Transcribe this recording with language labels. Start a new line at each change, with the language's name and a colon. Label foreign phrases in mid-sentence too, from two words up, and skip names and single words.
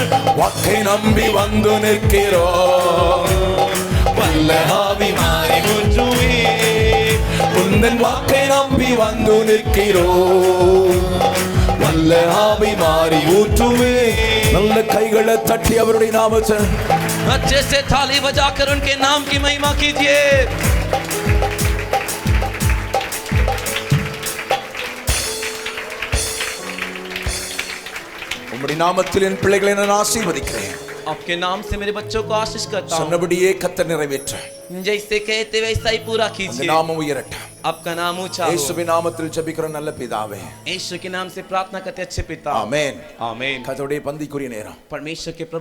Tamil: வாக்கை நம்பி வந்து நிற்கிறோம், வல்ல ஆவி மாறி ஊற்றுமே, உந்தன் வாக்கை நம்பி வந்து நிற்கிறோம், வல்ல ஆவி மாறி ஊற்றுமே. நல்ல கைகளை தட்டி அவருடைய நாமத்தை
Hindi: अच्छे से थाली बजाकर उनके नाम की महिमा कीजिए।
Tamil: உம்முடைய நாமத்தில் என் பிள்ளைகளை நான் ஆசீர்வதிக்கிறேன்,
Hindi: आपके नाम से मेरे बच्चों को आशीष करता हूँ,
Tamil: சொன்னபடியே கர்த்தர் நிறைவேற்ற
Hindi: जैसे कहते वैसा ही पूरा कीजिए,
Tamil: நாமம் உயரட்டும்.
Hindi: आपका नाम ऊंचा हो।
Tamil: இயேசுவின் நாமத்தில் ஜெபிக்கிறோம் நல்ல பிதாவே,
Hindi: यीशु के नाम से प्रार्थना करते अच्छे पिता,
Tamil: ஆமென்.
Hindi: आमीन।
Tamil: கர்த்தருடைய பந்திக்குரிய நேரம்.
Hindi: परमेश्वर के प्रभु